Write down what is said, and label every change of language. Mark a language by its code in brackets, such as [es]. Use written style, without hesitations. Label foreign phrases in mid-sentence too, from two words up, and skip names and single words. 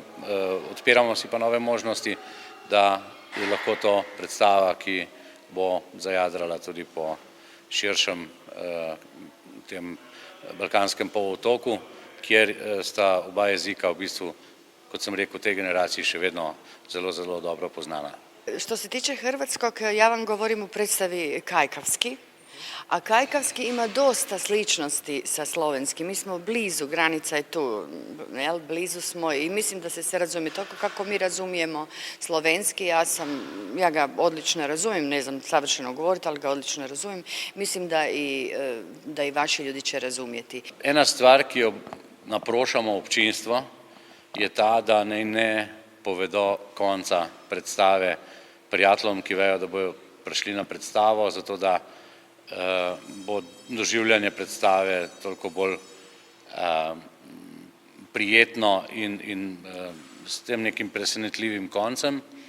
[sl] Odpiramo si pa nove možnosti, da je lahko to predstava, ki bo zajadrala tudi po širšem tem balkanskem polotoku, kjer sta oba jezika v bistvu, kot sem rekel, v tej generaciji še vedno zelo, zelo dobro poznana. [hr] Što se tiče hrvatskog, ja vam govorim u predstavi kajkavski, a kajkavski ima dosta sličnosti sa slovenskim. Mi smo blizu, granica je tu, blizu smo i mislim da se sve razumije. Toliko kako mi razumijemo slovenski, ja ga odlično razumijem, ne znam savršeno govoriti, ali ga odlično razumijem. Mislim da i vaši ljudi će razumjeti. [sl] Ena stvar, ki jo naprošamo občinstvo, je ta, da naj ne povedo konca predstave prijateljem, ki vejo, da bojo prišli na predstavo, zato da bo doživljanje predstave toliko bolj prijetno in s tem nekim presenetljivim koncem.